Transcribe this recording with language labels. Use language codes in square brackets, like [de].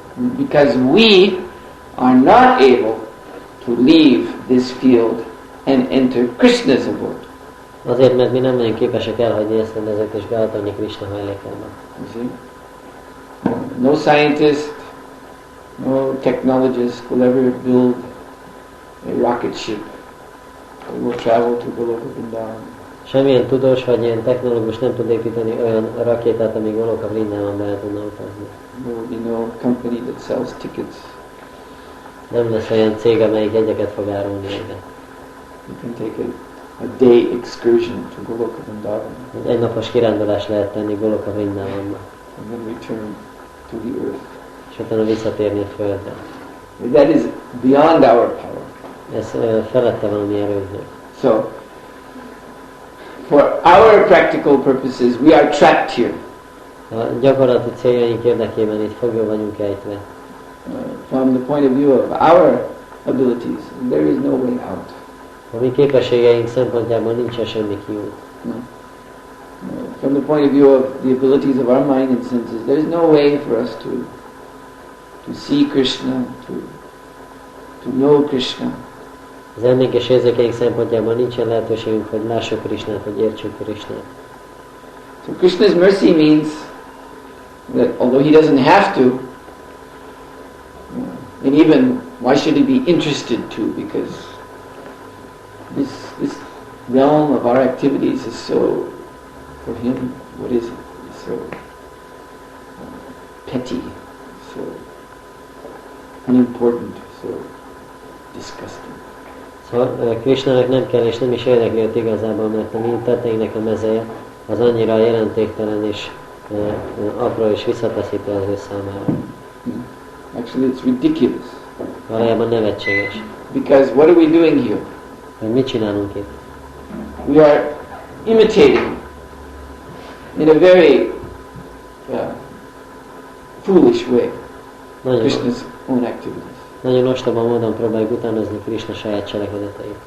[en] Because we are not able to leave this field and enter Krishna's abode. [hu] Azért, mert mi nem vagyunk képesek elhagyni ezt a mezőt és behatolni Krishna hajlékába. [en] No scientist, no technologist will ever build a rocket ship that will travel to Goloka Vrindavan. [hu] Semmilyen tudós vagy ilyen technológus nem tud építeni olyan rakétát, amíg Goloka Vrindávánba el tudna utazni. [en] There will be no company that sells tickets. [hu] Nem lesz olyan cég, amelyik jegyeket fog árulni ide. [en] You can take a day excursion to Goloka Vrindavan. [hu] Egy napos kirándulás lehet tenni Goloka Vrindávánba. [en] And then return to the earth. [hu] És utána visszatérni a földre. [en] That is beyond our power. [hu] Ez felette van a mi erőnknek. [en] So, for our practical purposes, we are trapped here. [hu] A gyakorlati céljaink érdekében itt fogva vagyunk ejtve. [en] From the point of view of our abilities, there is no way out. [hu] A mi képességeink szempontjából nincsen semmi kiút. [en] No. From the point of view of the abilities of our mind and senses, there is no way for us to see Krishna, to know Krishna. [hu] Az emlék és érzékeink szempontjából nincsen lehetőségünk, hogy lássuk Krishnát, hogy értsük Krishnát. [en] So Krishna's mercy means that although he doesn't have to, and even why should he be interested to? Because this realm of our activities is so, for him, what is it? It's so petty, so unimportant, so disgusting. [hu] Szóval Krishnának nem kell és nem is érdekli őt igazából, mert a mi tetteinknek a mezeje az annyira jelentéktelen és apró és visszataszító az ő számára. [en] Actually, it's ridiculous. [hu] Valójában nevetséges. [en] Because what are we doing here? [hu] Hogy mit csinálunk itt? [en] We are imitating in a very foolish way Krishna's own activities. [hu] Nagyon ostoba módon próbáljuk utánozni Krishna saját cselekedeteit.